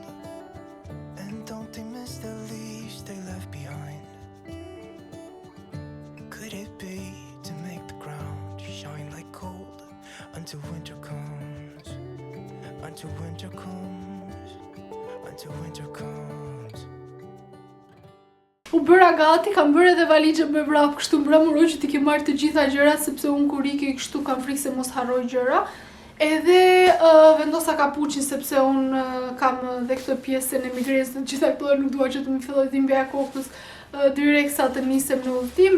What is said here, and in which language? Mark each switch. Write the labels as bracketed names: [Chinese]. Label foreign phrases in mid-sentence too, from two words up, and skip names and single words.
[English] And don't they miss the leaves they left behind? Could it be to make the ground shine like gold until winter comes? Until winter comes? Until winter comes? [Albanian] U bëra gati, kam bërë edhe valixhen me vrap, kështu mbrëmëroj që t'i ke marrë të gjitha gjërat sepse unë kur ikej kështu kam frikë se mos harroj gjëra. Edhe vendosa kapuçin sepse unë kam dhe këtë pjesën e migrenës në gjitha këto nuk dua që të më filloj dhimbja e kokës direkt sa të nisem në udhëtim.